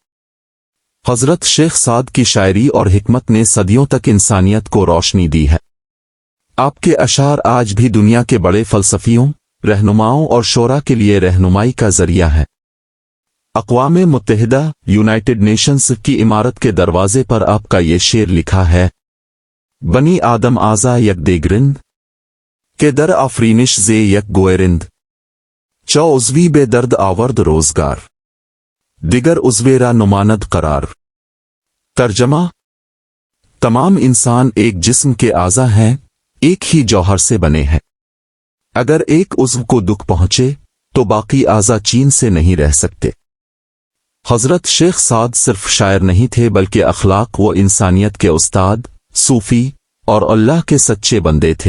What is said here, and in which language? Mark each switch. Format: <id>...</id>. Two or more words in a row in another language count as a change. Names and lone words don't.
<ur>حضرت شیخ سعد کی شاعری اور حکمت نے صدیوں تک انسانیت کو روشنی دی ہے۔ آپ کے اشعار آج بھی دنیا کے بڑے فلسفیوں، رہنماؤں اور شعراء کے لیے رہنمائی کا ذریعہ ہے۔ اقوام متحدہ، یونائٹڈ نیشنز کی عمارت کے دروازے پر آپ کا یہ شعر لکھا ہے:</ur> <fa>بنی آدم آزا یک دیگرند کہ در آفرینش زے یک گوئرند۔ چو عضوی بے درد آورد روزگار، دیگر عضوے را نماند قرار۔</fa> <ur>ترجمہ: تمام انسان ایک جسم کے اعضا ہیں، ایک ہی جوہر سے بنے ہیں۔ اگر ایک عضو کو دکھ پہنچے تو باقی اعضاء چین سے نہیں رہ سکتے۔ حضرت شیخ سعد صرف شاعر نہیں تھے بلکہ اخلاق و انسانیت کے استاد، صوفی اور اللہ کے سچے بندے تھے۔</ur>